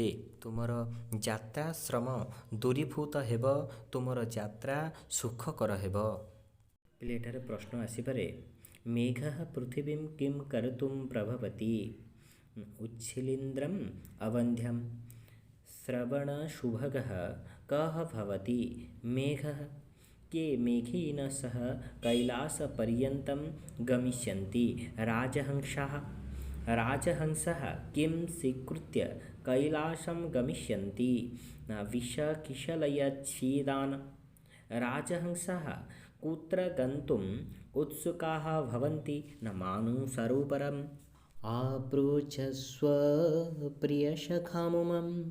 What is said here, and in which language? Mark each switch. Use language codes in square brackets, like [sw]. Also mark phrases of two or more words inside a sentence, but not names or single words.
[or] ତୁମର ଯାତ୍ରା ଶ୍ରମ ଦୂରୀଭୂତ ହେବ, ତୁମର ଯାତ୍ରା ସୁଖକର ହେବ। ପିଲେ ଏଠାରେ ପ୍ରଶ୍ନ ଆସିପାରେ, [sa] ମେଘः ପୃଥିବୀଂ କିଂ କର୍ତ୍ତୁଂ ପ୍ରଭବତି ଉଚ୍ଛିଲିନ୍ଦ୍ରମ୍ ଅବନ୍ଧ୍ୟಂ ଶ୍ରବଣଶୁଭଗः कः भवति मेघः के मेघेन सह कैलासपर्यन्तं गमिष्यन्ति राजहंसः किं स्वीकृत्य कैलासं गमिष्यन्ति विषकिशलयच्छेदान् राजहंसः कुत्र गन्तुम् उत्सुकाः भवन्ति न मानसरोवरम् आपृच्छस्व प्रियसखामुमं